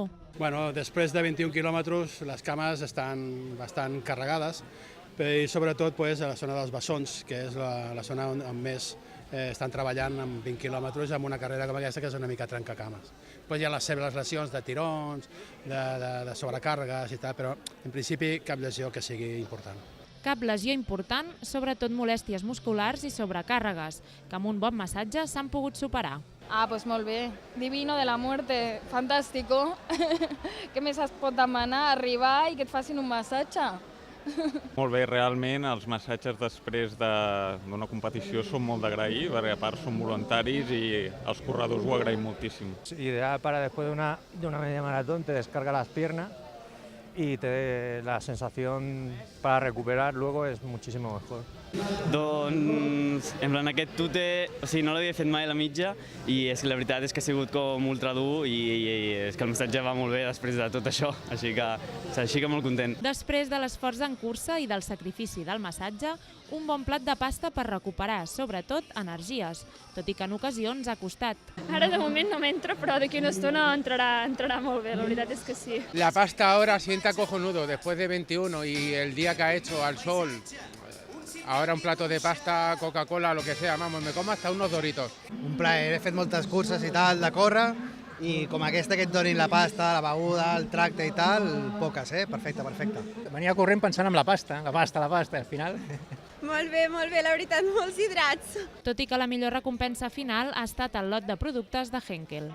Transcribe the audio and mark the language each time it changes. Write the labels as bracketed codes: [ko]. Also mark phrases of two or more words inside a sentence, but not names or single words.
[ca] Després de 21 quilòmetres les cames estan bastant carregades i sobretot a la zona dels bessons, que és la zona on més estan treballant amb 20 quilòmetres amb una carrera com aquesta que és una mica trencacames. Hi ha les seves lesions de tirons, de sobrecàrregues i tal, però en principi cap lesió que sigui important. Cap lesió important, sobretot molèsties musculars i sobrecàrregues, que amb un bon massatge s'han pogut superar. Pues molt bé, [es] divino de la muerte, fantástico. [ca] Què més es pot demanar? Arribar i que et facin un massatge. Molt bé, realment els massatges després d'una competició són molt d'agrair, perquè a part són voluntaris i els corredors ho agraïm moltíssim. [es] Ideal para después de una media maratón, te descarga las piernas y la sensación para recuperar luego es muchísimo mejor. [ca] Doncs, [es] en plan, [ca] aquest tute, no l'havia fet mai a la mitja i és que la veritat és que ha sigut com ultra dur i és que el massatge va molt bé després de tot això, així que molt content. Després de l'esforç en cursa i del sacrifici del massatge, un bon plat de pasta per recuperar, sobretot, energies, tot i que en ocasions ha costat. Ara de moment no m'entra, però d'aquí una estona entrarà molt bé, la veritat és que sí. [es] La pasta ahora sienta cojonudo, después de 21 y el día que ha hecho al sol. Ahora un plato de pasta, Coca-Cola, lo que sea, vamos, me como hasta unos Doritos. [ca] Un plaer, he fet moltes curses i tal de córrer i com aquesta que et donin la pasta, la beguda, el tracte i tal, poques, perfecte, perfecte. Venia corrent pensant en la pasta, al final. Molt bé, la veritat, molts hidrats. Tot i que la millor recompensa final ha estat el lot de productes de Henkel.